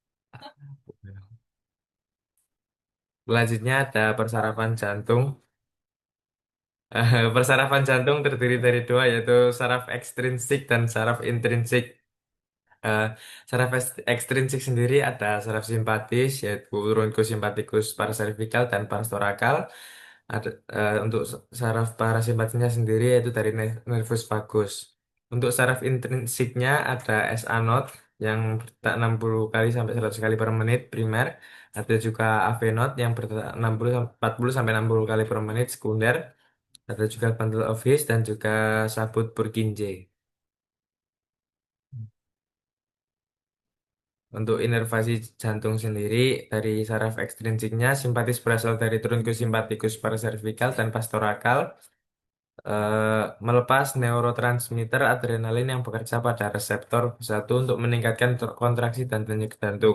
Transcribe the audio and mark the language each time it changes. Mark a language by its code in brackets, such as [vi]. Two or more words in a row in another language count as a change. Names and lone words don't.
[id] Selanjutnya ada persarapan jantung. Persarafan jantung terdiri dari 2 yaitu saraf ekstrinsik dan saraf intrinsik. Eh, Saraf ekstrinsik sendiri ada saraf simpatis yaitu truncus simpaticus paracervical dan pars thoracal. Ada untuk saraf parasimpatisnya sendiri yaitu dari nervus vagus. Untuk saraf intrinsiknya ada [en] SA node [id] yang berdetak 60 kali sampai 100 kali per menit primer. Ada juga [en] AV node [id] yang berdetak 40 sampai 60 kali per menit sekunder. Ada juga [en] bundle of his [id] dan juga sabut Purkinje. Untuk inervasi jantung sendiri dari saraf ekstrinsiknya simpatis berasal dari truncus simpaticus paracervical dan pastorakal, melepas neurotransmitter adrenalin yang bekerja pada reseptor satu untuk meningkatkan kontraksi dan denyut jantung.